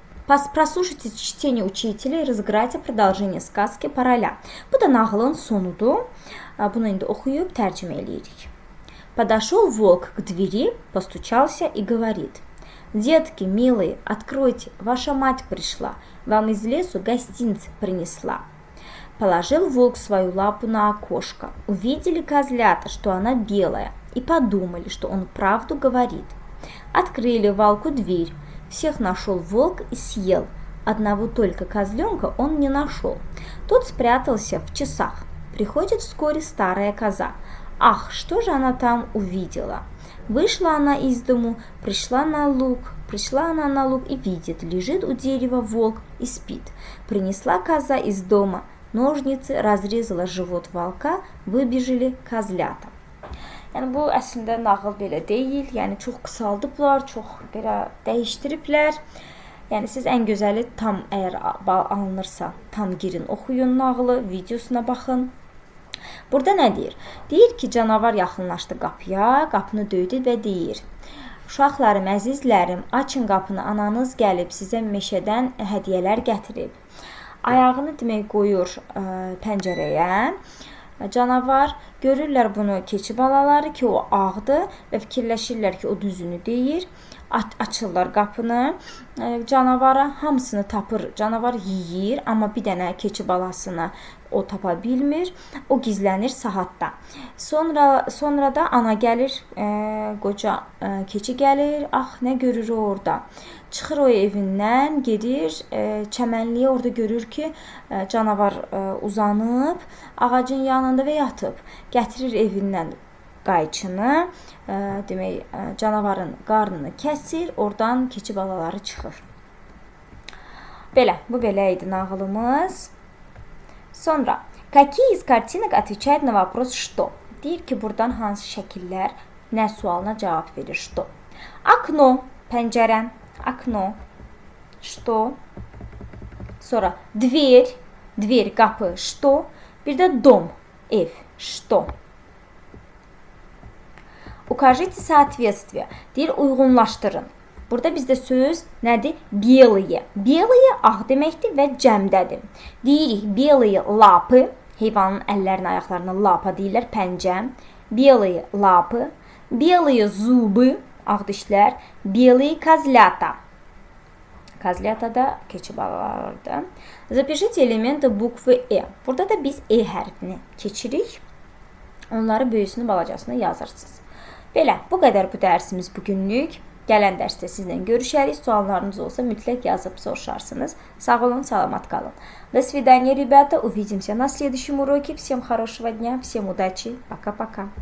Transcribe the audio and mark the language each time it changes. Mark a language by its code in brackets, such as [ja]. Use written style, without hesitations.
[ru] Прослушайте чтение учителя и разыграйте продолжение сказки по ролям. [az] Bu da nağılın sonudur. Bunu indi oxuyub tərcümə eləyirik. [ru] Подошел волк к двери, постучался и говорит: «Детки, милые, откройте, ваша мать пришла, вам из лесу гостинцы принесла». Положил волк свою лапу на окошко. Увидели козлята, что она белая, и подумали, что он правду говорит. Открыли волку дверь. Всех нашел волк и съел. Одного только козленка он не нашел. Тот спрятался в часах. Приходит вскоре старая коза. Ах, что же она там увидела? Вышла она из дому, пришла она на луг и видит, лежит у дерева волк и спит. Принесла коза из дома ножницы, разрезала живот волка, выбежали козлята. [az] Yəni, bu əslində nağıl belə deyil, yəni çox qısaldıblar, çox belə dəyişdiriblər. Yəni, siz ən gözəli tam əgər alınırsa, tam girin, oxuyun nağılı, videosuna baxın. Burada nə deyir? Deyir ki, canavar yaxınlaşdı qapıya, qapını döydü və deyir: Uşaqlarım, əzizlərim, açın qapını, ananız gəlib, sizə meşədən hədiyyələr gətirib. Ayağını demək qoyur pəncərəyə. Canavar görürlər bunu keçi balaları ki, o ağdır və fikirləşirlər ki, o düzünü deyir. Açırlar qapını canavara, hamısını tapır. Canavar yeyir, amma bir dənə keçi balasını o tapa bilmir. O gizlənir saatda. Sonra da ana gəlir, qoca keçi gəlir. Ax, nə görür o orada? Çıxır o evindən, gedir çəmənliyə, orada görür ki, canavar uzanıb ağacın yanında və yatıb. Gətirir evindən qayçını, demək, canavarın qarnını kəsir, oradan keçi balaları çıxır. Belə, bu belə idi nağılımız. [ru] Sonra, какие из картинок отвечают на вопрос «что»? [az] Deyir ki, buradan hansı şəkillər nə sualına cavab verir? [ru] Что? Окно, pəncərə, окно. Что? [az] Sonra, dверь, qapı, что? Bir də dom, ev, что? Укажите соответствие. Deyir, uyğunlaşdırın. Burada bizdə söz nədir? Белые. Белые ağ deməkdir və cəmdədir. [ru] Deyirik, белые лапы. [az] Heyvanın əllərini, ayaqlarını lapa deyirlər, pəncə. [ru] Белые лапы. Белые зубы. Ağ dişlər. Белые козлята. [az] Kозлята da keçi balalarıdır. [ru] Запишите элементы буквы E. [az] Burada da biz E hərfini keçirik. Onları böyüsünü, balacasını yazırsınız. Belə, bu qədər bu dərsimiz bugünlük. Gələn dərsdə sizlə görüşərik. Suallarınız olsa mütləq yazıb soruşarsınız. Sağ olun, salamat qalın. [ru] До свидания, ребята. Увидимся на следующем уроке. Всем хорошего дня, всем удачи. Пока-пока.